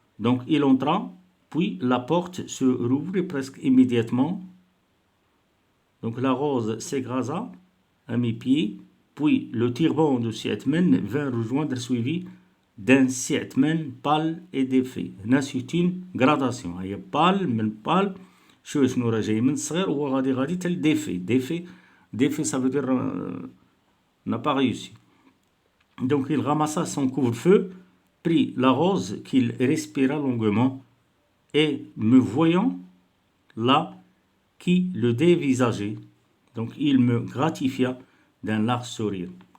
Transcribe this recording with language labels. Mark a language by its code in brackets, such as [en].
[fr] Donc il entra, puis la porte se rouvrit presque immédiatement. Donc la rose s'écrasa à mes pieds, puis le turban de Si Uthman vint rejoindre, suivi d'un Si Uthman pâle et défait. Là c'est une gradation. Il y a pâle, [ar] من pâle, شنو راه جاي من صغير وهو غادي حتى défait. [fr] Défait, ça veut dire n'a pas réussi. Donc il ramassa son couvre-feu, prit la rose qu'il respira longuement et me voyant là qui le dévisageait, donc il me gratifia d'un large sourire.